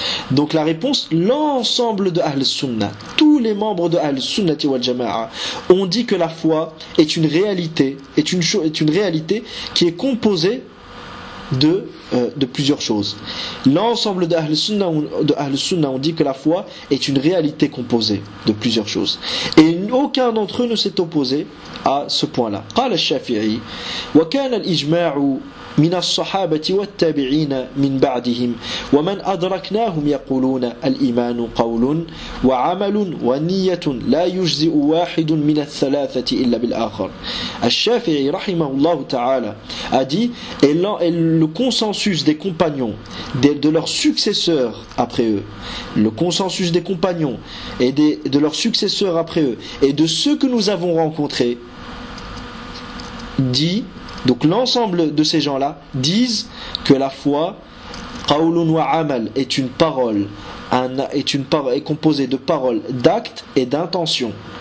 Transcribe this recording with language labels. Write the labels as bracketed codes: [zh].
[fr] Donc la réponse, l'ensemble de Ahl Sunnah, tous les membres de Ahl Sunnah wal Jama'a ont dit que la foi est une réalité, est une réalité qui est composée de plusieurs choses. L'ensemble de Ahl Sunnah ont dit que la foi est une réalité composée de plusieurs choses. Et aucun d'entre eux ne s'est opposé à ce point-là. [ar] قال الشافعي وكان الإجماع من الصحابة والتابعين من بعدهم ومن أدركناهم يقولون الإيمان قول وعمل ونية لا يجزئ واحد من الثلاثة إلا بالآخر. [fr] الشافعي [ar] رحمه الله تعالى [fr] a dit, et le consensus des compagnons, de leurs successeurs après eux, le consensus des compagnons et de leurs successeurs après eux et de ceux que nous avons rencontrés dit, donc l'ensemble de ces gens-là disent que la foi, [ar] qawlun wa amal, [fr] est une parole, est composée de paroles, d'actes et d'intentions.